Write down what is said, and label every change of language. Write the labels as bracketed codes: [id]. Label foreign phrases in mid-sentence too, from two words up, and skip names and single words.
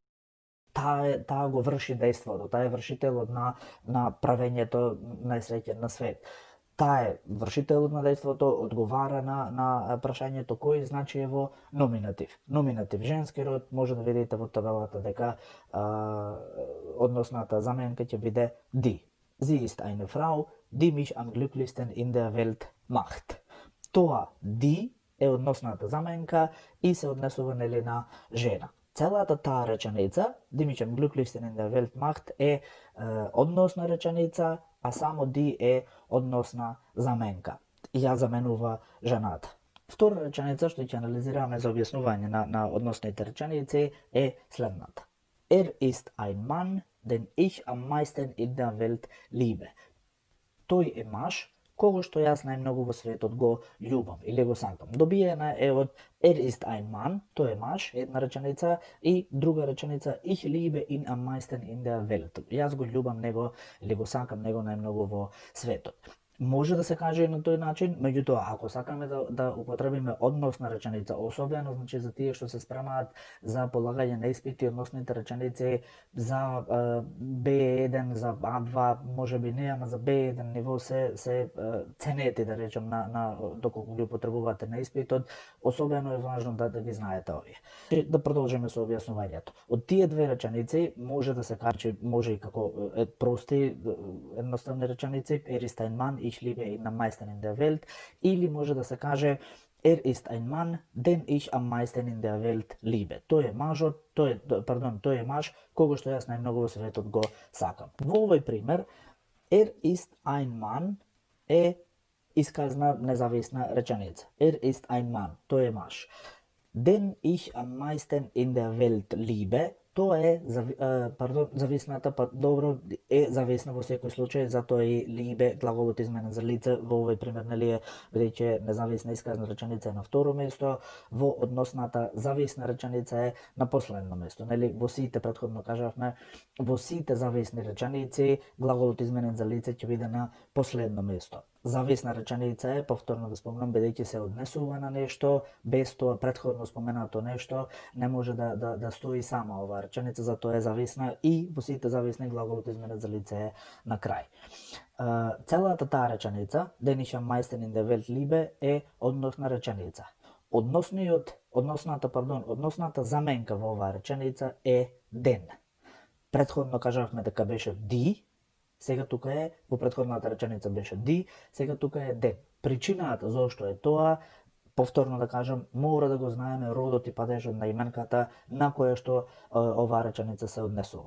[mk] Таа го врши дејството, таа е вршителот на правењето најсреќен на свет. Таа е вршителот на дејството, одговара на прашањето кој, значи е во номинатив. Номинатив женски род, може да видите во табелата дека односната заменка ќе биде die. [de] Sie ist eine Frau, die mich am glücklichsten in der Welt macht. [mk] Тоа die е односната заменка и се однесува нели на жена. Целата таа реченица, [de] die mich am glücklichsten in der Welt macht, [mk] е односна реченица, а само die е односна заменка. И ја заменува жената. Втора реченица што ќе анализираме за објаснување на односните реченици е следната. [de] Ist ein Mann, den ich am meisten in der Welt liebe. [mk] Тој е маж кого што јас најмногу во светот го љубам или го сакам. Добиена е од [de] ist ein Mann, [mk] тој е маж, една реченица, и друга реченица [de] ich liebe ihn am meisten in der Welt. [mk] Јас го љубам него или го сакам него најмногу во светот. Може да се каже и на тој начин, меѓутоа, ако сакаме да употребиме односна реченица, особено значи за тие што се спремаат за полагање на испити, односните реченици за B1, за A2, можеби не, ама за B1 ниво се ценети, да речем, на доколку ги употребувате на испитот, особено е важно да ги знаете овие. Да продолжиме со објаснувањето. Од тие две реченици може да се каже, може и како прости едноставни реченици, [de] ist ein Mann, ich liebe ihn am meisten in der Welt, [mk] или може да се каже [de] ist ein Mann, den ich am meisten in der Welt liebe. [mk] Тој е мажот, тој е маж кого што јас најмногу во светот го сакам. Во овој пример, [de] ist ein Mann [mk] е исказна независна реченица. [de] Ist ein Mann, [mk] тој е маж. [de] Den ich am meisten in der Welt liebe, [mk] тоа е зависната, добро, е зависна во секој случај, затоа и либе глаголот изменен за лице во овој пример, нели е, бидејќи независна исказна реченица е на второ место, во односната зависна реченица е на последно место, нели во сите претходно кажавме, во сите зависни реченици глаголот изменен за лице ќе биде на последно место. Зависна реченица е, повторно да спомнам, бидејќи се однесува на нешто, без тоа претходно споменато нешто не може да стои сама оваа реченица, затоа е зависна и во сите зависни глаголот изменет за лице е на крај. Целата таа реченица, [de] den ich am meisten in der Welt liebe, [mk] е односна реченица. Односната заменка во оваа реченица е den. Претходно кажавме дека беше die, сега тука е, во претходната реченица беше die, сега тука е den. Причината зошто е тоа, повторно да кажам, мора да го знаеме родот и падежот на именката на која што оваа реченица се однесува.